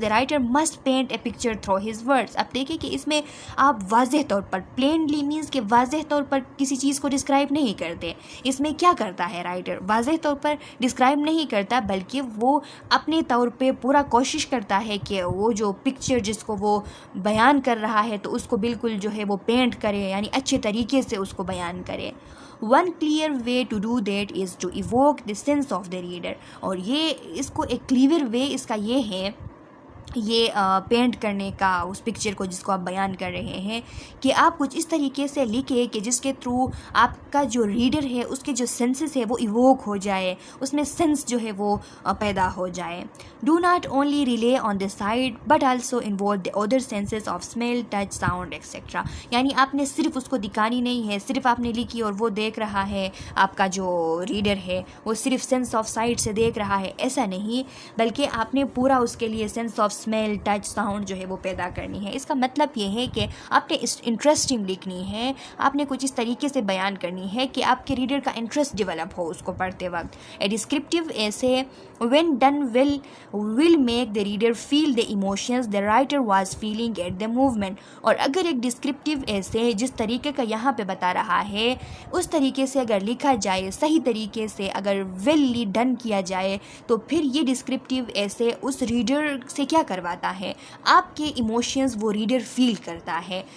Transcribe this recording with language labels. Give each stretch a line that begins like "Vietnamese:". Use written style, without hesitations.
English: The writer must paint a picture through his words.
Urdu: اب دیکھیں کہ اس میں آپ واضح طور پر، پلینلی مینس کہ واضح طور پر کسی چیز کو ڈسکرائب نہیں کرتے. اس میں کیا کرتا ہے رائٹر، واضح طور پر ڈسکرائب نہیں کرتا بلکہ وہ اپنے طور پہ پورا کوشش کرتا ہے کہ وہ جو پکچر جس کو وہ بیان کر رہا ہے تو اس کو بالکل جو ہے وہ پینٹ کرے، یعنی اچھے طریقے سے اس کو بیان کرے.
English: One clear way to do that is to evoke the sense of the reader.
Urdu: اور یہ اس کو ایک کلیئر وے اس کا یہ ہے، یہ پینٹ کرنے کا اس پکچر کو جس کو آپ بیان کر رہے ہیں، کہ آپ کچھ اس طریقے سے لکھیں کہ جس کے تھرو آپ کا جو ریڈر ہے اس کے جو سینسز ہے وہ ایووک ہو جائے، اس میں سینس جو ہے وہ پیدا ہو جائے.
English: Do not only rely on the sight but also involve the other senses of smell, touch, sound et cetera.
Urdu: یعنی آپ نے صرف اس کو دکھانی نہیں ہے، صرف آپ نے لکھی اور وہ دیکھ رہا ہے، آپ کا جو ریڈر ہے وہ صرف سینس آف سائٹ سے دیکھ رہا ہے، ایسا نہیں، بلکہ آپ نے پورا اس کے لیے sense of smell, touch, sound جو ہے وہ پیدا کرنی ہے. اس کا مطلب یہ ہے کہ آپ نے انٹرسٹنگ لکھنی ہے، آپ نے کچھ اس طریقے سے بیان کرنی ہے کہ آپ کے ریڈر کا انٹرسٹ ڈیولپ ہو اس کو پڑھتے وقت.
English: A descriptive essay when done will make the reader feel the emotions the writer was feeling at the movement.
Urdu: اور اگر ایک ڈسکرپٹیو ایسے جس طریقے کا یہاں پہ بتا رہا ہے اس طریقے سے اگر لکھا جائے، صحیح طریقے سے اگر ویلی ڈن کیا جائے تو پھر یہ ڈسکرپٹیو ایسے اس ریڈر سے کیا کرواتا ہے، آپ کے ایموشنز وہ ریڈر فیل کرتا ہے.